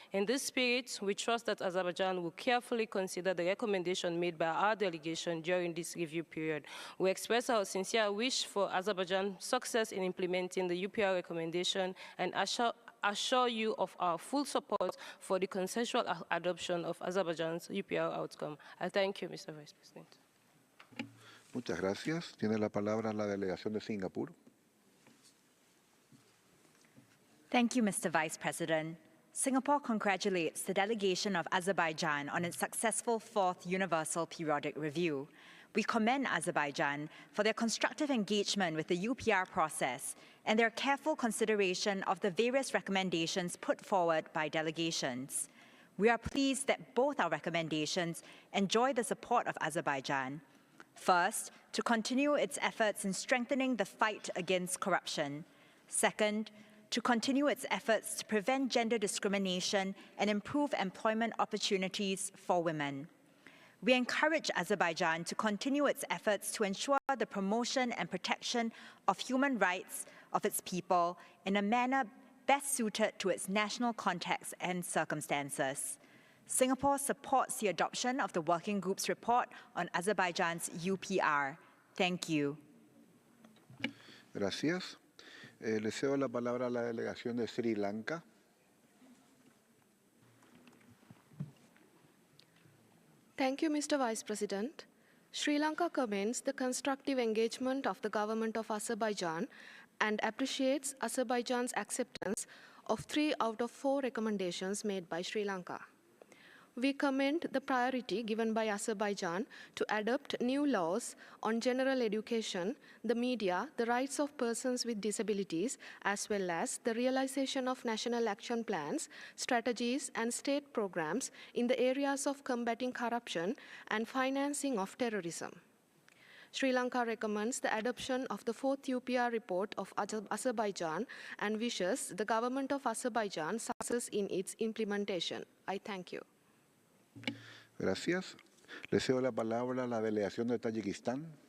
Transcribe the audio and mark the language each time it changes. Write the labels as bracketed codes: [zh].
[en] In this spirit, we trust that Azerbaijan will carefully consider the recommendation made by our delegation during this review period. We express our sincere wish for Azerbaijan's success in implementing the UPR recommendation and assure you of our full support for the consensual adoption of Azerbaijan's UPR outcome. I thank you, Mr. Vice President. [es] Muchas gracias. Tiene la palabra la delegación de Singapur. [en] Thank you, Mr. Vice President. Singapore congratulates the delegation of Azerbaijan on its successful 4th Universal Periodic Review. We commend Azerbaijan for their constructive engagement with the UPR process and their careful consideration of the various recommendations put forward by delegations. We are pleased that both our recommendations enjoy the support of Azerbaijan. First, to continue its efforts in strengthening the fight against corruption. Second, to continue its efforts to prevent gender discrimination and improve employment opportunities for women. We encourage Azerbaijan to continue its efforts to ensure the promotion and protection of human rights of its people in a manner best suited to its national context and circumstances. Singapore supports the adoption of the Working Group's report on Azerbaijan's UPR. Thank you. [es] Gracias. Le cedo la palabra a la delegación de Sri Lanka. [en] Thank you, Mr. Vice President. Sri Lanka commends the constructive engagement of the government of Azerbaijan and appreciates Azerbaijan's acceptance of 3 out of 4 recommendations made by Sri Lanka. We commend the priority given by Azerbaijan to adopt new laws on general education, the media, the rights of persons with disabilities, as well as the realization of national action plans, strategies, and state programs in the areas of combating corruption and financing of terrorism. Sri Lanka recommends the adoption of the 4th UPR report of Azerbaijan and wishes the government of Azerbaijan success in its implementation. I thank you. [es] Gracias. Le cedo la palabra a la delegación de Tayikistán.